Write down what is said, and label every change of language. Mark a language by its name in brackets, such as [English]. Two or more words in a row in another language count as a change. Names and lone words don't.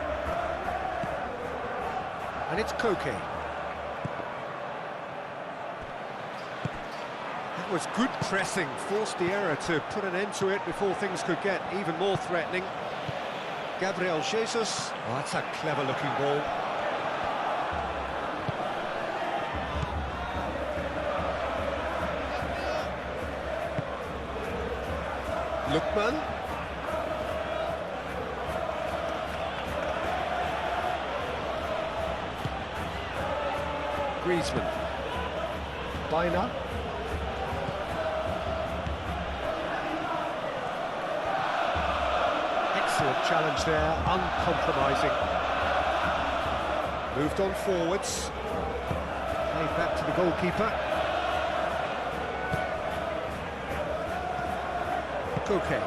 [English] And it's Koke. That was good pressing, forced the error to put an end to it before things could get even more threatening. Gabriel Jesus. Oh, that's a clever-looking ball. Lookman. Griezmann. Baina. Excellent challenge there, uncompromising. Moved on forwards. Played back to the goalkeeper. Koke.